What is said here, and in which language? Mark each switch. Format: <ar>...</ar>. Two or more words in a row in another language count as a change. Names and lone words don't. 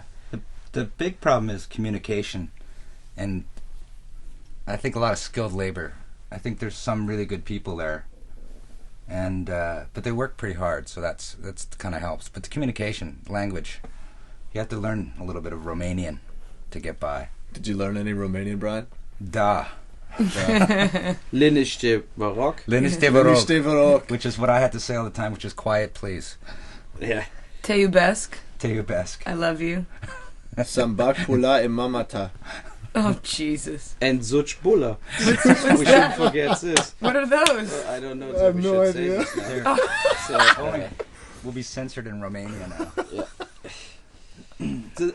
<en>The big problem is communication, and I think a lot of skilled labor. I think there's some really good people there, and but they work pretty hard, so that's kind of helps. But the communication, language, you have to learn a little bit of Romanian to get by. Did you learn any Romanian, Brian?</en> <ro>Da. Liniște vă rog. Liniște vă rog,</ro> <en>which is what I had to say all the time, which is quiet, please. Yeah.</en> <ro>Te iubesc. Te iubesc.</ro> <en>I love you.</en> <ro>Sambac pula e mamata.</ro> <en>Oh, Jesus. And Zuch Bulla. We shouldn't forget this. What are those? I don't know. I have we no should idea. Say this now. So, We'll be censored in Romania now. Yeah.</en>